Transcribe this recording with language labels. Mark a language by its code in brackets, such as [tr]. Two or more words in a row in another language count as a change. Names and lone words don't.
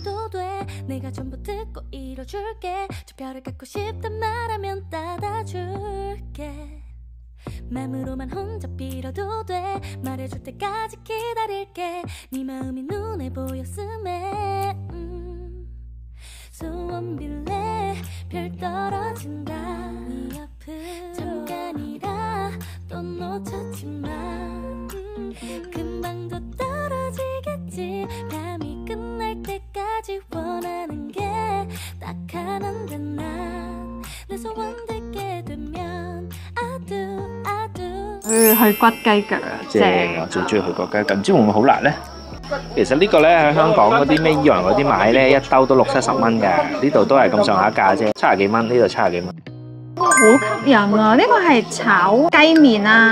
[ko] 心。 맘으로만 혼자 빌어도 돼 말해줄 때까지 기다릴게 네 마음이 눈에 보였음에 소원 빌래 별 떨어진다 네 옆을 잠깐이라 또 놓쳤지만 금방 또 떨어지겠지 밤이 끝날 때까지 원하는 게 딱 하나인데 난 내 소원 듣게 되면 [en] I do [yue] 去骨雞腳啊，正啊！最中意去國雞腳，唔知會唔會好辣咧？其實呢個咧喺香港嗰啲咩伊洋嗰啲買咧，一兜都60-70蚊㗎，呢度都係咁上下價啫，70幾蚊，呢度70幾蚊。好吸引啊！呢個係炒雞麵啊，